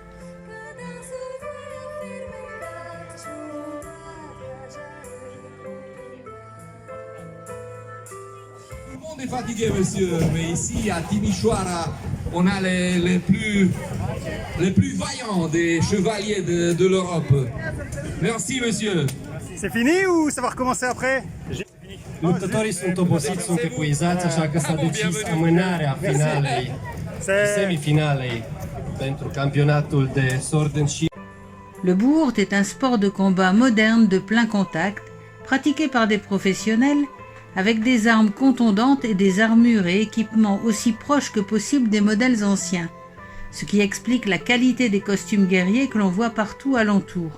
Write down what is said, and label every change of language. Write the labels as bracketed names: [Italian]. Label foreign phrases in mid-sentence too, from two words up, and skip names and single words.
[French] Tout le monde est fatigué, monsieur, mais ici à Timișoara, on a les plus vaillants des chevaliers de l'Europe. Merci, monsieur. C'est fini ou ça va recommencer après? [Romanian] Luptătorii sunt obosiți, sunt epuizați, așa că s-a decis amânarea finalei, semifinalei pentru campionatul de Sword and Shield. [French] Le Buurt est un sport de combat moderne de plein contact, pratiqué par des professionnels, avec des armes contondantes et des armures et équipements aussi proches que possible des modèles anciens, ce qui explique la qualité des costumes guerriers que l'on voit partout alentour.